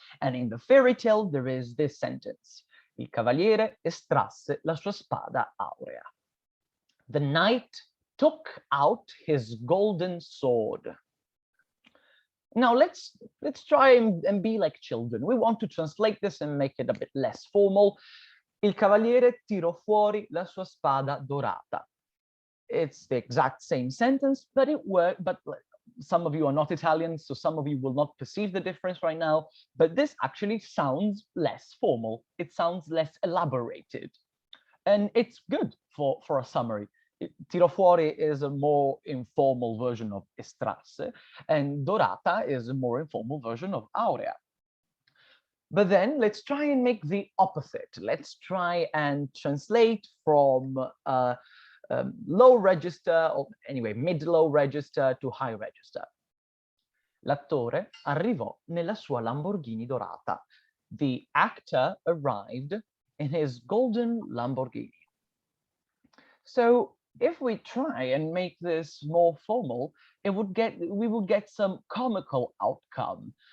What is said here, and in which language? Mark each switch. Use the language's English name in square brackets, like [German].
[English] And in the fairy tale, there is this sentence: [Italian] Il cavaliere estrasse la sua spada aurea. [English] The knight took out his golden sword. Now let's try and be like children. We want to translate this and make it a bit less formal. [Italian] Il cavaliere tirò fuori la sua spada dorata. [English] It's the exact same sentence, but it worked. But some of you are not Italian, so some of you will not perceive the difference right now. But this actually sounds less formal. It sounds less elaborated, and it's good for a summary. Tiro fuori is a more informal version of estrasse, and dorata is a more informal version of aurea. But then let's try and make the opposite. Let's try and translate from low register, or anyway, mid-low register to high register. [Italian] L'attore arrivò nella sua Lamborghini dorata. [English] The actor arrived in his golden Lamborghini. So if we try and make this more formal, we would get some comical outcome.